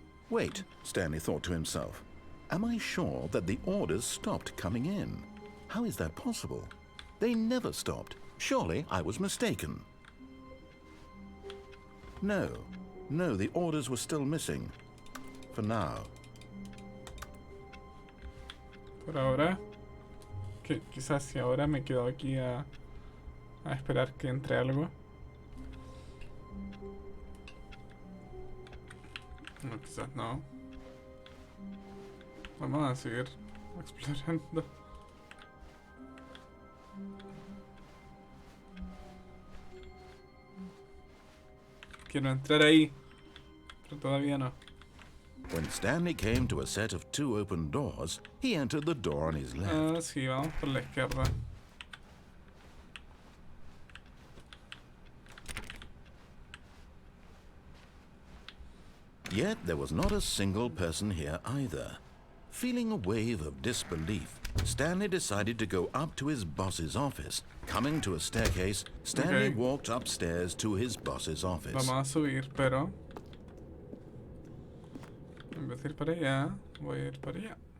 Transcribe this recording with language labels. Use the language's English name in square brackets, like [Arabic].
[English] Wait, Stanley thought to himself. Am I sure that the orders stopped coming in? How is that possible? They never stopped. Surely I was mistaken. No, the orders were still missing. For now. [Spanish] Por ahora, que quizás si ahora me quedo aquí a esperar que entre algo. No, quizás no. Vamos a seguir explorando. Quiero entrar ahí, pero todavía no. [English] When Stanley came to a set of 2 open doors, he entered the door on his left. [Spanish] Ah, sí, vamos por la izquierda. [English] Yet there was not a single person here either. Feeling a wave of disbelief, Stanley decided to go up to his boss's office. Coming to a staircase, Stanley walked upstairs to his boss's office. [Spanish] Vamos a subir, pero en vez de ir para allá, voy a ir para allá.